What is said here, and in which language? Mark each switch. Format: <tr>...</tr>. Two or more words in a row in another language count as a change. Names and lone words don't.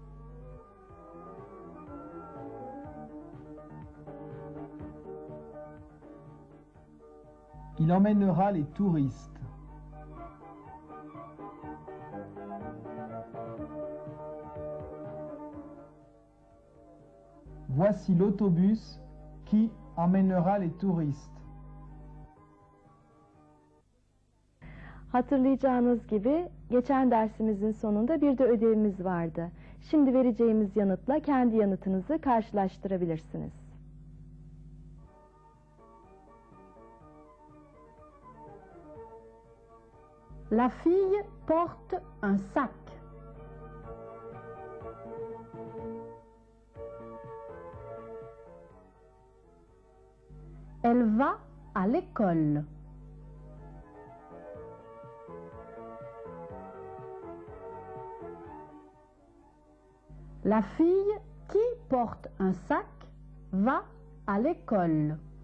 <fr>Il emmènera les touristes. Voici l'autobus qui emmènera les touristes.</fr> <tr>Hatırlayacağınız gibi geçen dersimizin sonunda bir de ödevimiz vardı. Şimdi vereceğimiz yanıtla kendi yanıtınızı karşılaştırabilirsiniz.</tr> <fr>La fille porte un sac. Elle va à l'école. La fille qui porte un sac va à l'école.</fr>